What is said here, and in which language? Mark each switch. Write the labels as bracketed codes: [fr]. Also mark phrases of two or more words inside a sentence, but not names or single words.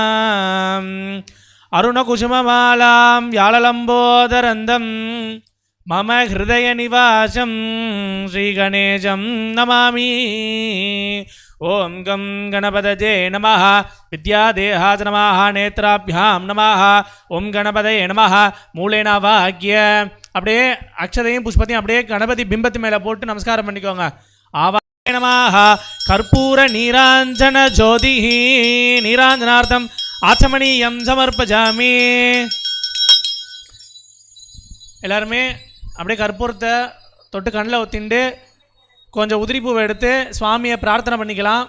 [sa] अरुणकुसुममालां व्याललम्बोदरन्दं मम हृदयनिवासं श्रीगणेशं नमामि ओं गं गणपतये नमः विद्यादेहाय नमः नेत्राभ्यां नमः ओं गणपतये नमः मूलेन वाक्य [ta] அப்படியே அக்ஷதையும் புஷ்பத்தையும் அப்படியே கணபதி பிம்பத்து மேலே போட்டு நமஸ்காரம் பண்ணிக்கோங்க. [sa] आवाय नमः कर्पूर नीराजन ज्योति नीराजनार्थम् आचमनीयम् समर्पयामि. [ta] எல்லாருமே அப்படியே கற்பூரத்தை தொட்டு கண்ணில் ஊற்றிண்டு கொஞ்சம் உதிரி பூவை எடுத்து சுவாமியை பிரார்த்தனை பண்ணிக்கலாம்.